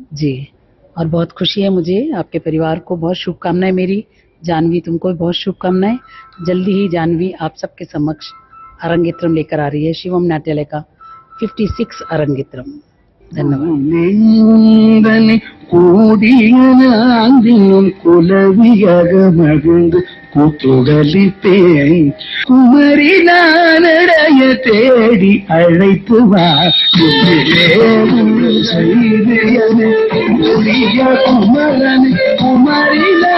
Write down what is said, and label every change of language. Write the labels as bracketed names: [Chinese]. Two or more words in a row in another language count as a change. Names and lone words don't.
[Hindi] जी, और बहुत खुशी है मुझे, आपके परिवार को बहुत शुभकामनाएं मेरी। जानवी, तुमको भी बहुत शुभकामनाएं। जल्दी ही जानवी आप सबके समक्ष अरंगेत्रम लेकर आ रही है, शिवम नाट्यालय का 56 अरंगेत्रम। धन्यवाद। [Tamil] கூடியும் குலவியாக மகிழ்ந்து கூத்துடலிப்பேன் குமரி நானடைய தேடி அழைத்து வா செய்து குமரன் குமரி